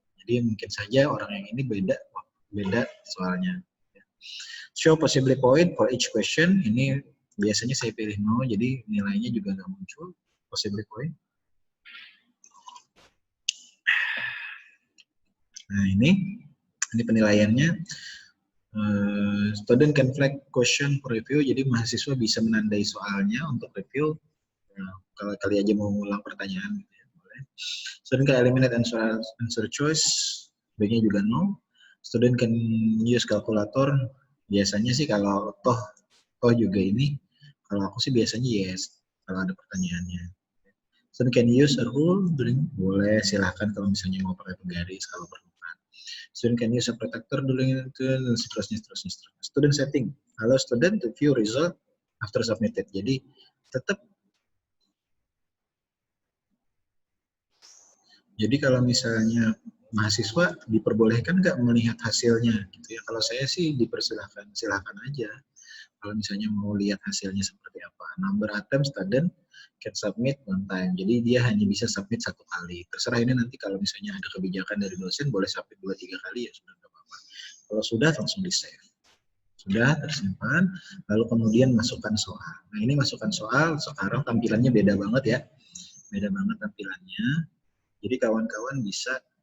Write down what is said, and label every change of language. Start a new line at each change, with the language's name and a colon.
Indonesian: Jadi mungkin saja orang yang ini beda soalnya.
English: Show possibly point for each question.
Indonesian: Ini biasanya saya pilih no, jadi nilainya juga nggak muncul.
English: Possibly point.
Indonesian: Nah ini penilaiannya.
English: Student can flag question for review.
Indonesian: Jadi mahasiswa bisa menandai soalnya untuk review. Nah, kalau kali aja mau ngulang pertanyaan, gitu ya, boleh.
English: Student can eliminate answer choice.
Indonesian: Baiknya juga no.
English: Student can use calculator.
Indonesian: Biasanya sih kalau toh juga ini, kalau aku sih biasanya yes kalau ada pertanyaannya.
English: Student can use a rule during,
Indonesian: boleh silahkan kalau misalnya mau pakai penggaris kalau perlu.
English: Student can use a protector during
Indonesian: itu, seterusnya.
English: Student setting, allow student to view result after submitted.
Indonesian: Jadi tetap. Jadi kalau misalnya mahasiswa diperbolehkan nggak melihat hasilnya, gitu ya. Kalau saya sih dipersilahkan, silahkan aja. Kalau misalnya mau lihat hasilnya seperti apa.
English: Number attempt student can submit one time.
Indonesian: Jadi dia hanya bisa submit 1 kali. Terserah ini nanti kalau misalnya ada kebijakan dari dosen boleh submit 2-3 kali ya sudah nggak apa-apa. Kalau sudah langsung di save. Sudah tersimpan, lalu kemudian masukkan soal. Nah ini masukkan soal, sekarang tampilannya beda banget ya. Beda banget tampilannya. Jadi kawan-kawan bisa